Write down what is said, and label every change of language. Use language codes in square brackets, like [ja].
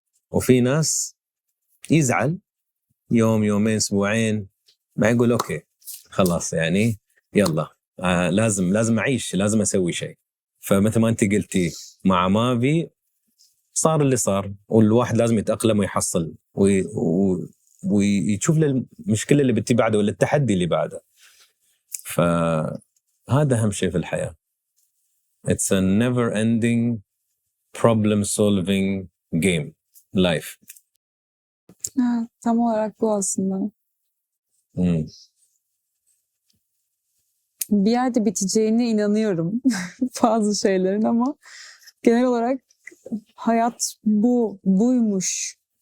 [ar] وفي ناس يزعل يوم يومين أسبوعين ما يقول أوكي خلاص يعني يلا لازم أعيش، لازم أسوي شيء. فمثل ما أنت قلتي مع مافي صار اللي صار، والواحد لازم يتأقلم ويحصل ويشوف المشكلة اللي بتي بعده ولا التحدي اللي بعده. فهذا أهم شيء في الحياة. [en] It's a never ending problem solving game life. [tr] Ha, tam olarak bu aslında. Bir yerde biteceğine inanıyorum bazı şeylerin ama genel olarak hayat buymuş.